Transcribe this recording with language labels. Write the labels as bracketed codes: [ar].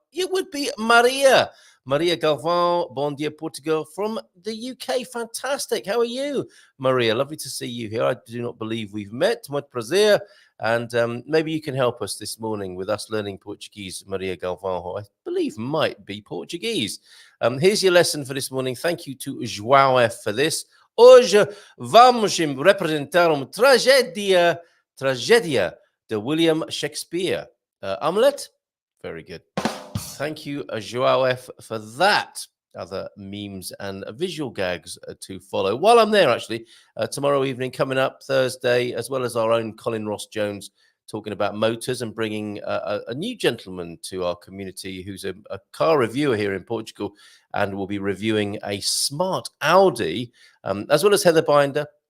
[en] It would be Maria. Maria Galvão, [pt] bon dia [en] Portugal from the UK. Fantastic. How are you, Maria? Lovely to see you here. I do not believe we've met. [pt] Muito prazer. [en] And maybe you can help us this morning with us learning Portuguese. Maria Galvão, who I believe might be Portuguese. Here's your lesson for this morning. Thank you to João F for this. [pt] Hoje vamos representar uma tragédia de William Shakespeare. [en] Hamlet? Very good. Thank you, João F, for that. Other memes and visual gags to follow. While I'm there, actually, tomorrow evening, coming up Thursday, as well as our own Colin Ross Jones, talking about motors and bringing a new gentleman to our community who's a car reviewer here in Portugal and will be reviewing a smart Audi, as well as Heather Binder.